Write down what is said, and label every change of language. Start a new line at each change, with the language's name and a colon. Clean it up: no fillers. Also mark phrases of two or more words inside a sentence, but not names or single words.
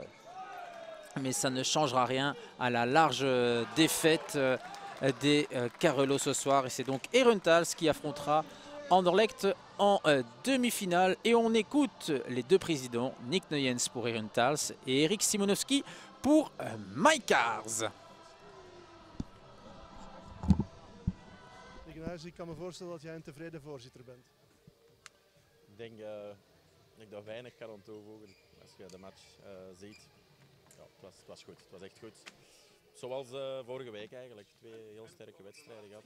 French: Mais ça ne changera rien à la large défaite des Carolos ce soir. Et c'est donc Herentals qui affrontera Anderlecht en demi-finale. Et on écoute les deux présidents, Nick Nuyens pour Herentals et Eric Simonovski pour Maikars.
Dutch: Ik kan me voorstellen dat jij een tevreden voorzitter bent. Ik denk dat ik daar weinig kan aan toevoegen als je de match ziet. Ja, het was goed, het was echt goed. Zoals vorige week eigenlijk, 2 heel sterke wedstrijden gehad.